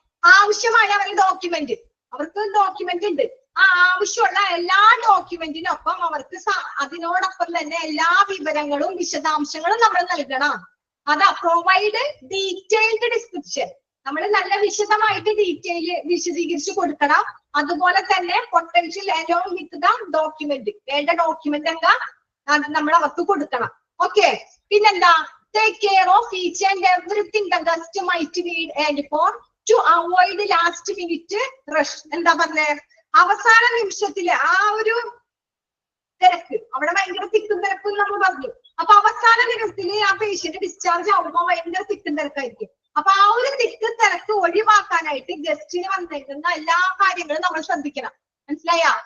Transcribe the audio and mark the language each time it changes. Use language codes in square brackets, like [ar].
[ml] ആവശ്യമായ ഒരു ഡോക്യുമെന്റ്, അവർക്ക് ഡോക്യുമെന്റ് ഉണ്ട്, ആ ആവശ്യമുള്ള എല്ലാ ഡോക്യുമെന്റിനൊപ്പം അവർക്ക് അതിനോടൊപ്പം തന്നെ എല്ലാ വിവരങ്ങളും വിശദാംശങ്ങളും നമ്മൾ നൽകണം. അതാ [en] provide detailed description, [ml] നമ്മൾ നല്ല വിശദമായിട്ട് വിശദീകരിച്ച് കൊടുക്കണം. അതുപോലെ തന്നെ [en] potential along with the document, [ml] വേണ്ട ഡോക്യുമെന്റ് എന്താ നമ്മൾ അവർക്ക് കൊടുക്കണം. ഓക്കെ. പിന്നെന്താ, [en] take care of each and everything the guest might need and for to avoid last minute rush. [ml] എന്താ പറഞ്ഞേ? അവസാന നിമിഷത്തില് ആ ഒരു തിരക്ക്, അവിടെ ഭയങ്കര തിക്കും തിരക്കും നമ്മൾ പറഞ്ഞു. അപ്പൊ അവസാന നിമിഷത്തില് ആ പേഷ്യന്റ് ഡിസ്ചാർജ് ആവുമ്പോ ഭയങ്കര തിക്കും തിരക്കായിരിക്കും. അപ്പൊ ആ ഒരു തിക്ക് തിരക്ക് ഒഴിവാക്കാനായിട്ട് ഗസ്റ്റിന് വന്നിരിക്കുന്ന എല്ലാ കാര്യങ്ങളും നമ്മൾ ശ്രദ്ധിക്കണം. മനസ്സിലായ?